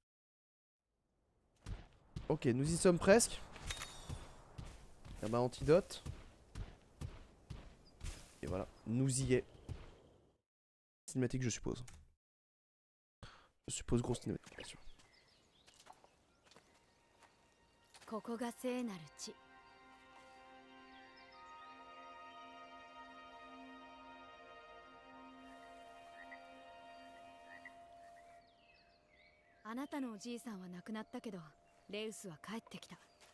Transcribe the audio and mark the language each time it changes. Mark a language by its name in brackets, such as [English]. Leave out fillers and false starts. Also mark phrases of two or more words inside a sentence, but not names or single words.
[French] Ok, nous y sommes presque. Ah bah antidote. Et voilà, nous y est. Cinématique je suppose. Je suppose grosse cinématique bien sûr. [Japanese] ここが聖なる地。あなたのおじいさんは亡くなったけど、レウスは帰ってきた。